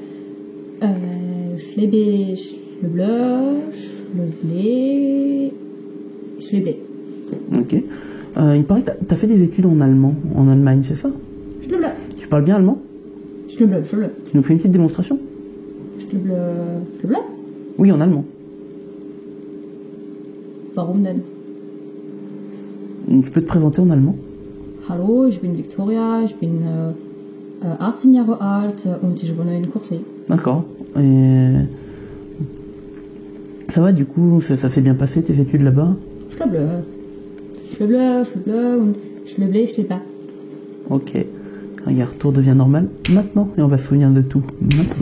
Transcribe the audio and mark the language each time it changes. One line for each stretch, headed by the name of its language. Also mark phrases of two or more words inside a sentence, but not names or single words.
French: Je bleu, je blé. Ok. Il paraît que t'as fait des études en allemand, en Allemagne, c'est ça? Je bleu. Tu parles bien allemand? Je bleu. Tu nous fais une petite démonstration? Je bleu. Oui, en allemand.
German: Warum denn?
French: Tu peux te présenter en allemand?
German: Hallo, ich bin Victoria, ich bin 18 Jahre alt und ich wohne in Courcy.
French: D'accord. Et ça va du coup, ça s'est bien passé tes études là-bas? Schlöble und Schlöble. Ok. Regarde, tout devient normal maintenant et on va se souvenir de tout maintenant.